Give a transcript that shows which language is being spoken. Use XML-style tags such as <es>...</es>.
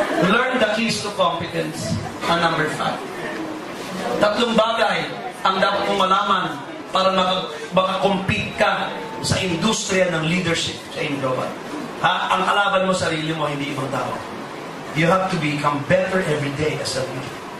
<en>Learn the keys to competence.</en> <tl>Ang number 5. 3 bagay ang dapat mong malaman para makakompete ka sa industriya ng leadership sa global. Ang kalaban mo, sarili mo, hindi ibang tao.</tl> <en>You have to become better every day as a leader.</en>